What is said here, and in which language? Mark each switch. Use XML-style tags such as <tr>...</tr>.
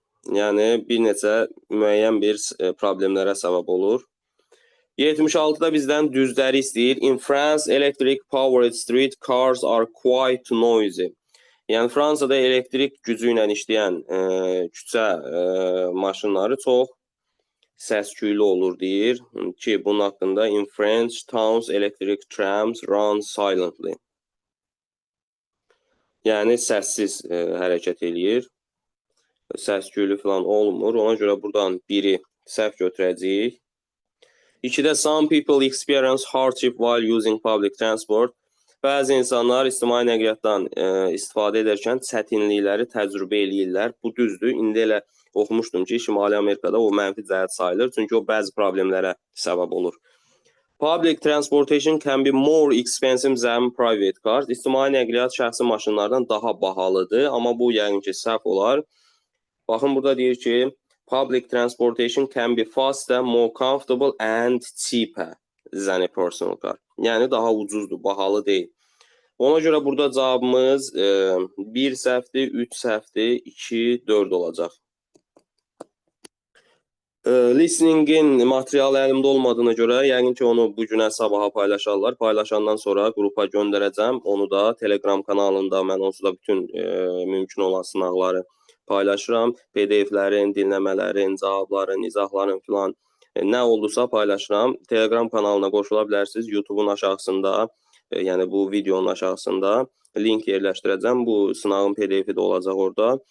<az>Yəni, bir neçə müəyyən bir problemlərə səbəb olur. 76-da bizdən düzləri istəyir.</az> <en>In France, electric powered street cars are quite noisy.</en> <az>Yəni, Fransada elektrik gücü ilə işləyən küçə maşınları çox səs-küylü olur deyir ki, bunun haqqında</az> <en>in French towns electric trams run silently.</en> <az>Yəni səssiz hərəkət eləyir. Səs-küylü falan olmur. Ona görə buradan biri səhv götürəcəyik. 2-də</az> <en>some people experience hardship while using public transport.</en> <az>Bəzi insanlar ictimai nəqliyyatdan istifadə edərkən çətinlikləri təcrübə eləyirlər. Bu düzdür. İndi elə oxumuşdum ki, Şimali Amerikada o mənfi cəhət sayılır. Çünki o bəzi problemlərə səbəb olur.</az> <en>Public transportation can be more expensive than private cars.</en> <az>İctimai nəqliyyat şəxsi maşınlardan daha bahalıdır. Amma bu yəqin ki, səhv olar. Baxın, burada deyir ki,</az> <en>public transportation can be faster, more comfortable and cheaper than a personal car.</en> <az>Yəni, daha ucuzdur, bahalı deyil. Ona görə burada cavabımız 1 səhvdir, 3 səhvdir, 2, 4 olacaq. Listeningin materialı əlimdə olmadığına görə, yəqin ki, onu bugünə, sabaha paylaşarlar. Paylaşandan sonra qrupa göndərəcəm. Onu da Telegram kanalında mən onsuz da bütün mümkün olan sınaqları paylaşıram. PDF-lərin, dinləmələrin, cavabların, izahların filan nə oldusa paylaşıram. Telegram kanalına qoşula bilərsiniz. YouTube-un aşağısında, yəni bu videonun aşağısında link yerləşdirəcəm. Bu sınağın PDF-i də olacaq orada.</az>